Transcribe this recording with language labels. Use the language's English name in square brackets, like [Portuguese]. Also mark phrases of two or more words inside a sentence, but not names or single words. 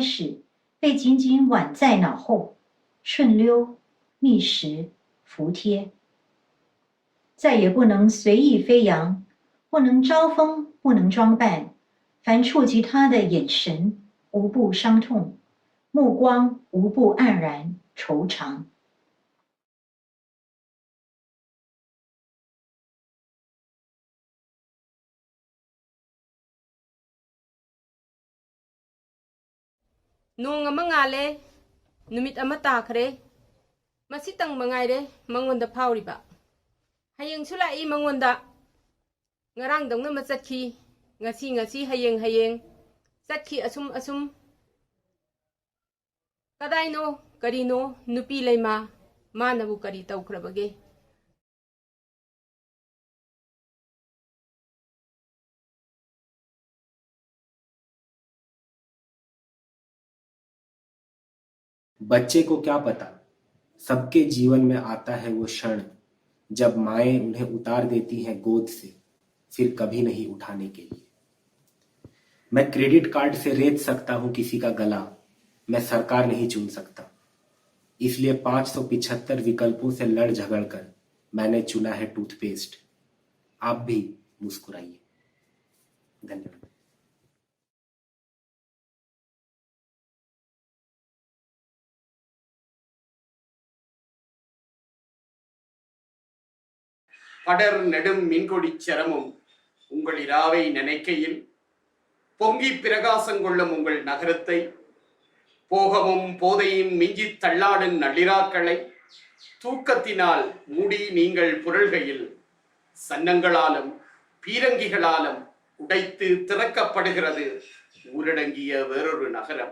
[Chinese] 始，被紧紧挽在脑后，顺溜、觅食、服帖，再也不能随意飞扬，不能招风，不能装扮。凡触及他的眼神，无不伤痛；目光无不黯然惆怅。 [Manipuri] Noong mangale, numit amata kare, masitang mangaire, mangonda pauriba. Hayang sulai mangonda, ngarang dong na matsatki, ngasi hayang, satki asum. Kadaino, karino, nupi layma, manabu kari tau krabage. [Hindi] बच्चे को क्या पता, सबके जीवन में आता है वो क्षण जब माएं उन्हें उतार देती हैं गोद से, फिर कभी नहीं उठाने के लिए। मैं क्रेडिट कार्ड से रेत सकता हूं किसी का गला, मैं सरकार नहीं चुन सकता। इसलिए 575 विकल्पों से लड़ झगड़ कर मैंने चुना है टूथपेस्ट। आप भी मुस्कुराइए। धन्यवाद। [Tamil] படர் நெடும் மின்கொடிச் சரமும் உங்கள் இராவை நினைக்கையில் பொங்கி பிரகாசம் கொள்ளும் உங்கள் நகரத்தை, போகமும் போதையும் மிஞ்சித் தள்ளாடும் நள்ளிராக்களை தூக்கத்தினால் மூடி நீங்கள் புரள்கையில் சன்னங்களாலும் பீரங்கிகளாலும் உடைத்து திறக்கப்படுகிறது ஊரடங்கிய வேறொரு நகரம்.